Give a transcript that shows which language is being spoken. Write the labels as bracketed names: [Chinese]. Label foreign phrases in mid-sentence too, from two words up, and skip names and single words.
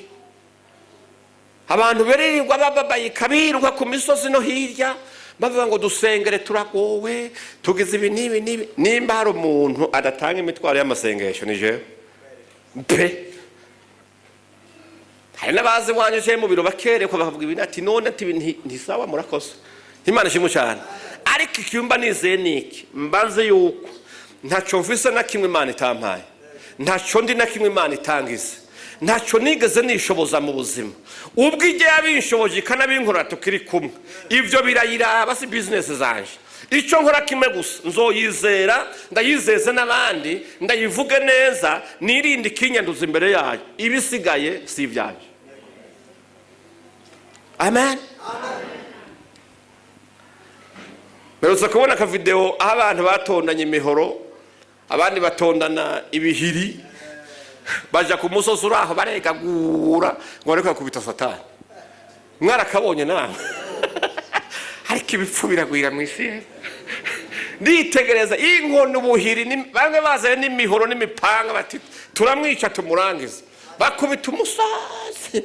[Rundi] Abantu beririrwa bababaye kabirwa ku misozi no hirya bavuga ngo dusengere turagowe tugize ibi nibi. Nimba hari umuntu adatanga imitwaro y'amasengesho ni jewe pe. Hari n'abazi wanje cyo mu biro bakerekwa bakavuga ibintu ati none ati ntisawa murakoze. Imana ishimwe cyane. Ariko icyumba nizeye niki mbanze yuko ntaco mfise na kimwe Imana itampaye, ntaco ndi na kimwe Imana itangize, ntaco nigeze nishoboza mu buzima. Ubwo ije yabinshoboje kanabinkora tukiri kumwe, ivyo birayiraba si business zanje. Ico nkora kimwe gusa nzoyizera, ndayizeze n'abandi, ndayivuge neza, nirinde kinyanduza imbere yayo, ibisigaye si ivyanje. Amen. Meruza kubona ka video aho abantu batondanye imihoro, abandi batondana ibihiri, baja ku musozi uraho baregagura ngo ariko kubita Satani. Mwarakabonye nawe. Ariko ibipfu biragwira mu isi. Nditegereza inkono ubuhiri bamwe bazaye n'imihoro n'imipanga bati turamwica tumurangiza. Bakubita umusozi.